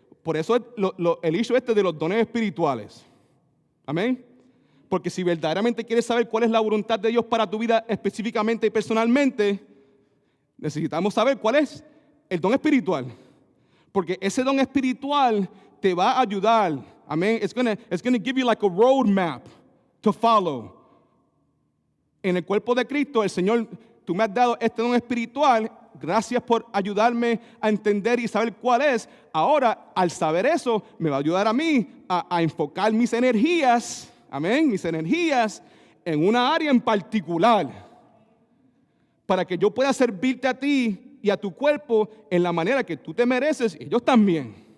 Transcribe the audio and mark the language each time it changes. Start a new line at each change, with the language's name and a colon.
Spanish: Por eso el issue de los dones espirituales. Amén. Porque si verdaderamente quieres saber cuál es la voluntad de Dios para tu vida específicamente y personalmente, necesitamos saber cuál es el don espiritual. Porque ese don espiritual te va a ayudar. Amén.
English: It's gonna give you like a roadmap to follow.
Spanish: En el cuerpo de Cristo, el Señor, tú me has dado este don espiritual. Gracias por ayudarme a entender y saber cuál es. Ahora, al saber eso, me va a ayudar a mí a enfocar mis energías, amén, mis energías en una área en particular, para que yo pueda servirte a ti y a tu cuerpo en la manera que tú te mereces y ellos también.